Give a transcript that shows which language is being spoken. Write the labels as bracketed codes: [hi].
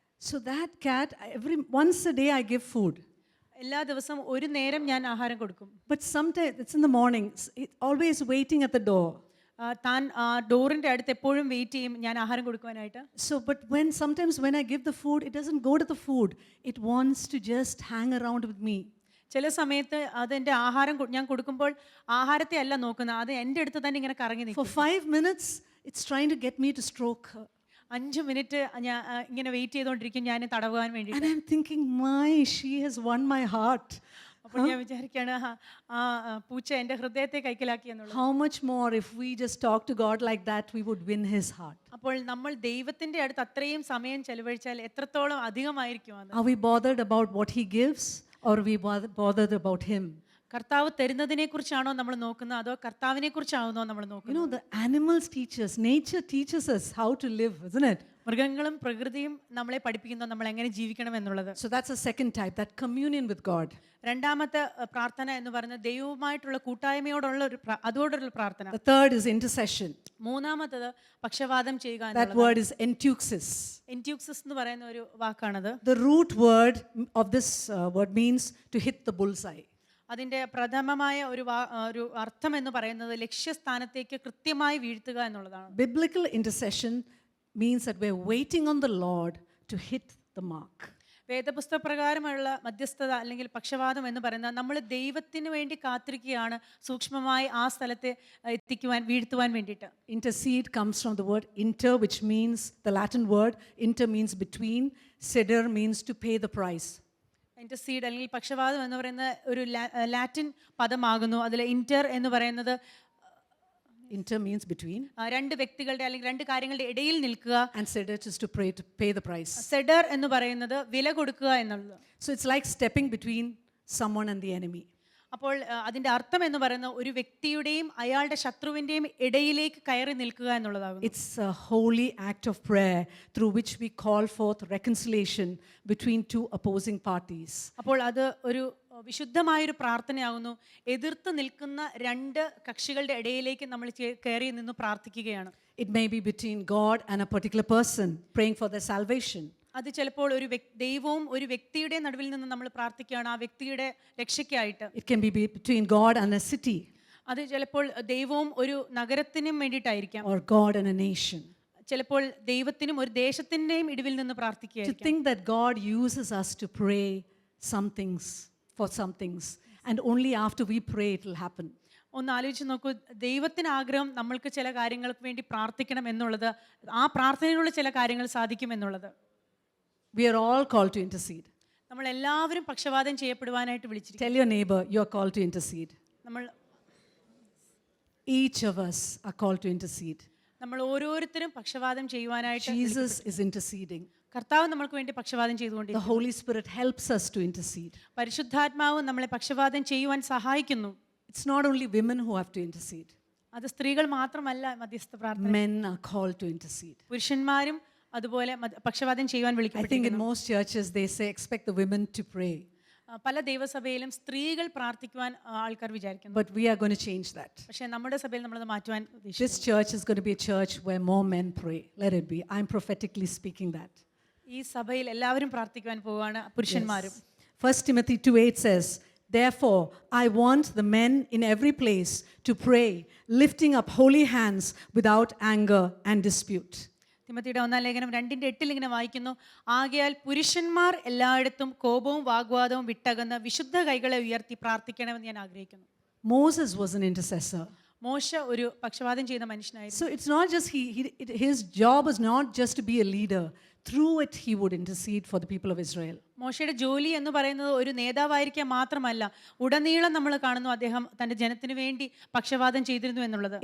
[en] So that cat, once a day I give food. [ml] എല്ലാ ദിവസവും ഒരു നേരം ഞാൻ ആഹാരം കൊടുക്കും. [en] But sometimes it's in the morning, always waiting at the door. [ml] താൻ ഡോറിന്റെ അടുത്ത് എപ്പോഴും വെയിറ്റ് ചെയ്യും ഞാൻ ആഹാരം കൊടുക്കുവാനായിട്ട്. [en] So but sometimes when I give the food, it doesn't go to the food. It wants to just hang around with me. [ml] ചില സമയത്ത് അതെൻ്റെ ആഹാരം ഞാൻ കൊടുക്കുമ്പോൾ ആഹാരത്തെ അല്ല നോക്കുന്നത്, അത് എൻ്റെ അടുത്ത് തന്നെ ഇങ്ങനെ കറങ്ങി നിൽക്കും. [en] For 5 minutes it's trying to get me to stroke her. [ml] 5 minute ഞാൻ ഇങ്ങനെ വെയിറ്റ് ചെയ്തുകൊണ്ടിരിക്കും ഞാൻ തടവാൻ വേണ്ടി. [en] And I'm thinking, she has won my heart. [ml] അപ്പോൾ ഞാൻ വിചാരിക്കുകയാണ് ആ പൂച്ച എൻ്റെ ഹൃദയത്തെ കൈക്കലാക്കി എന്നുള്ളത്. [en] How much more if we just talk to God like that, we would win his heart. [ml] അപ്പോൾ നമ്മൾ ദൈവത്തിന്റെ അടുത്ത് അത്രയും സമയം ചെലവഴിച്ചാൽ എത്രത്തോളം അധികമായിരിക്കും അത്. [en] Are we bothered about what he gives, or are we bothered about him? [ml] കർത്താവ് തരുന്നതിനെ കുറിച്ചാണോ നമ്മൾ നോക്കുന്നത്, അതോ കർത്താവിനെ കുറിച്ചാണോ നമ്മൾ നോക്കുന്നത്? [en] The animals teach us, nature teaches us how to live, isn't it? [ml] മൃഗങ്ങളും പ്രകൃതിയും നമ്മളെ പഠിപ്പിക്കുന്നു നമ്മൾ എങ്ങനെ ജീവിക്കണം എന്നുള്ളത്. [en] So that's the second type, that communion with God. [ml] രണ്ടാമത്തെ പ്രാർത്ഥന എന്ന് പറയുന്നത് ദൈവവുമായിട്ടുള്ള കൂട്ടായ്മയോടുള്ള അതോടുള്ള പ്രാർത്ഥന. [en] The third is intercession. [ml] മൂന്നാമത്തേത് പക്ഷവാദം ചെയ്യുക. [en] That word is entuxis. [ml] Entuxis എന്ന് പറയുന്ന ഒരു വാക്കാണത്. [en] The root word of this word means to hit the bullseye. [ml] അതിൻ്റെ പ്രഥമമായ ഒരു അർത്ഥം എന്ന് പറയുന്നത് ലക്ഷ്യസ്ഥാനത്തേക്ക് കൃത്യമായി വീഴ്ത്തുക എന്നുള്ളതാണ്. [en] Biblical intercession means that we're waiting on the Lord to hit the mark. [ml] വേദപുസ്തക പ്രകാരമുള്ള മധ്യസ്ഥത അല്ലെങ്കിൽ പക്ഷവാദം എന്ന് പറയുന്നത് നമ്മൾ ദൈവത്തിന് വേണ്ടി കാത്തിരിക്കുകയാണ് സൂക്ഷ്മമായി ആ സ്ഥലത്തെ വീഴ്ത്തുവാൻ വേണ്ടിയിട്ട്. [en] Intercede comes from the word inter, which means, the Latin word inter means between, ceder means to pay the price. [ml] Intercede അല്ലെങ്കിൽ പക്ഷവാദം എന്ന് പറയുന്ന ഒരു ലാറ്റിൻ പദമാകുന്നു. അതിൽ ഇന്റർ എന്ന് പറയുന്നത് [en] inter means between, [ml] രണ്ട് വ്യക്തികളുടെ അല്ലെങ്കിൽ രണ്ട് കാര്യങ്ങളുടെ ഇടയിൽ നിൽക്കുക. [en] and ceder is to pay the price. [ml] Seder എന്ന് പറയുന്നത് വില കൊടുക്കുക എന്നുള്ളത്. [en] So it's like stepping between someone and the enemy. [ml] അപ്പോൾ അതിന്റെ അർത്ഥം എന്ന് പറയുന്നത് ഒരു വ്യക്തിയുടെയും അയാളുടെ ശത്രുവിന്റെയും ഇടയിലേക്ക് കയറി നിൽക്കുക എന്നുള്ളതാകുന്നു. [en] It's a holy act of prayer through which we call forth reconciliation between two opposing parties. [ml] അപ്പോൾ അത് ഒരു വിശുദ്ധമായൊരു പ്രാർത്ഥനയാകുന്നു. എതിർത്ത് നിൽക്കുന്ന രണ്ട് കക്ഷികളുടെ ഇടയിലേക്ക് നമ്മൾ കയറി നിന്ന് പ്രാർത്ഥിക്കുകയാണ്. [en] It may be between God and a particular person praying for their salvation. [ml] അത് ചിലപ്പോൾ ഒരു ദൈവവും ഒരു വ്യക്തിയുടെ നടുവിൽ നിന്ന് നമ്മൾ പ്രാർത്ഥിക്കുകയാണ് ആ വ്യക്തിയുടെ രക്ഷയ്ക്കായിട്ട്. [en] It can be between God and a city. [ml] അത് ചിലപ്പോൾ ദൈവവും ഒരു നഗരത്തിനും വേണ്ടിയിട്ടായിരിക്കാം. [en] Or God and a nation. [ml] ചിലപ്പോൾ ദൈവത്തിനും ഒരു ദേശത്തിന്റെയും ഇടവിൽ നിന്ന് [en] To [ml] പ്രാർത്ഥിക്കുകയായിരിക്കാം. [en] think that God uses us to pray some things for some things, and only after we pray it will happen. [ml] ഒന്ന് ആലോചിച്ച് നോക്കൂ, ദൈവത്തിന് ആഗ്രഹം നമ്മൾക്ക് ചില കാര്യങ്ങൾക്ക് വേണ്ടി പ്രാർത്ഥിക്കണം എന്നുള്ളത്, ആ പ്രാർത്ഥനയിലുള്ള ചില കാര്യങ്ങൾ സാധിക്കും എന്നുള്ളത്. [en] We are all called to intercede. [ml] നമ്മൾ എല്ലാവരും പക്ഷവാദം ചെയ്യപ്പെടുവാനായിട്ട് വിളിച്ചിരിക്കുന്നു. [en] Tell your neighbor you are called to intercede. [ml] നമ്മൾ [en] Each of us are called to intercede. [ml] നമ്മൾ ഓരോരുത്തരും പക്ഷവാദം ചെയ്യുവാനായിട്ട് [en] Jesus is interceding. [ml] കർത്താവ് നമ്മൾക്ക് വേണ്ടി പക്ഷവാദം [en] The [ml] ചെയ്തുകൊണ്ടിരിക്കുന്നു. [en] Holy Spirit helps us to intercede. [ml] പരിശുദ്ധാത്മാവ് നമ്മളെ പക്ഷവാദം ചെയ്യുവാൻ സഹായിക്കുന്നു. [en] It's not only women who have to intercede. [ml] അത് സ്ത്രീകൾ മാത്രമല്ല മധ്യസ്ഥ പ്രാർത്ഥന, [en] Men are called to intercede. [ml] പുരുഷന്മാരും അതുപോലെ പക്ഷവാദം ചെയ്യുവാൻ [en] I think in [ml] വിളിക്കപ്പെട്ടിരിക്കുന്നു. [en] most churches they say expect the women to pray. [ml] പല ദൈവസഭയിലും സ്ത്രീകൾ പ്രാർത്ഥിക്കുവാൻ ആൾക്കാർ വിചാരിക്കുന്നു. [en] But we are going to change that. [ml] പക്ഷേ നമ്മുടെ സഭയിൽ നമ്മളത് മാറ്റുവാൻ ഉദ്ദേശിക്കുന്നു. [en] This church is going to be a church where more men pray. Let it be. I'm prophetically speaking that. [ml] ഈ സഭയിൽ എല്ലാവരും പ്രാർത്ഥിക്കുവാൻ പോവുകയാണ്, പുരുഷന്മാരും. [en] 1 Timothy 2:8 says, "Therefore I want the men in every place to pray, lifting up holy hands without anger and dispute." [ml] തിമോത്തിയുടെ 1:8 ഇങ്ങനെ വായിക്കുന്നു, ആകയാൽ പുരുഷന്മാർ എല്ലായിടത്തും കോപവും വാഗ്വാദവും വിട്ടകന്ന് വിശുദ്ധ കൈകളെ ഉയർത്തി പ്രാർത്ഥിക്കണമെന്ന് ഞാൻ ആഗ്രഹിക്കുന്നു. [en] Moses was an intercessor. [ml] മോശ ഒരു പക്ഷവാദം ചെയ്യുന്ന മനുഷ്യനായിരുന്നു. [en] So it's not just his job was not just to be a leader. Through it he would intercede for the people of Israel. [ml] മോശയുടെ ജോലി എന്ന് പറയുന്നത് ഒരു നേതാവായിരിക്കാൻ മാത്രമല്ല, ഉടനീളം നമ്മൾ കാണുന്നു അദ്ദേഹം തന്റെ ജനത്തിന് വേണ്ടി പക്ഷവാദം ചെയ്തിരുന്നു എന്നുള്ളത്.